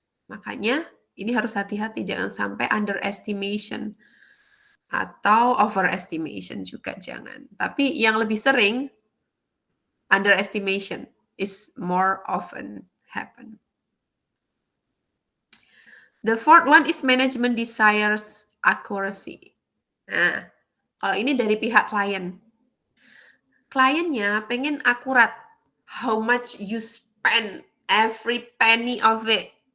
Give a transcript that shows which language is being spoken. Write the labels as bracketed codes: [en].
[id] Makanya ini harus hati-hati, jangan sampai underestimation atau overestimation juga jangan. Tapi yang lebih sering [en] underestimation is more often happen. The fourth one is management desires accuracy. [id] Nah, kalau ini dari pihak klien. Kliennya pengen akurat. [en] How much you spend every penny of it.